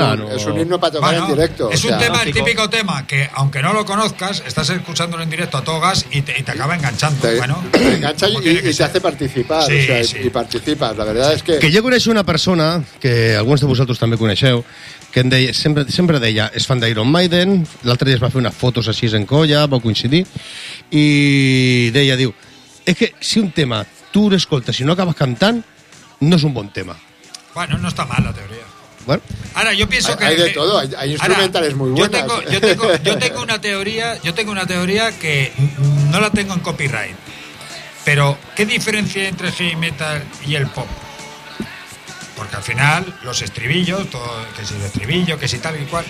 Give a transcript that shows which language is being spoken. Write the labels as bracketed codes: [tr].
[es] Es un himno para tocar en directo. Es un tema, el típico tema, que aunque no lo conozcas, estás escuchándolo en directo a todo gas y te acaba enganchando. Te engancha y te hace participar. Y participas, la verdad es que... Que yo conozco una persona, que algunos de vosotros [ca] també coneixeu, que deia, sempre deia, és fan d'Iron Maiden, l'altre dia es va fer unes fotos així en colla, vau coincidir, i deia, diu, és que si un tema tu l'escoltes i no acabes cantant, no és un bon tema. Bueno, no està mal la teoria. Bueno. Ara, jo penso que... [es] Hay de todo, hay instrumentales ara, muy buenas. Yo tengo una teoría que no la tengo en copyright, pero ¿qué diferencia entre el heavy metal y el pop? Porque al final los estribillos, todo, que si el estribillo, que si tal y cual...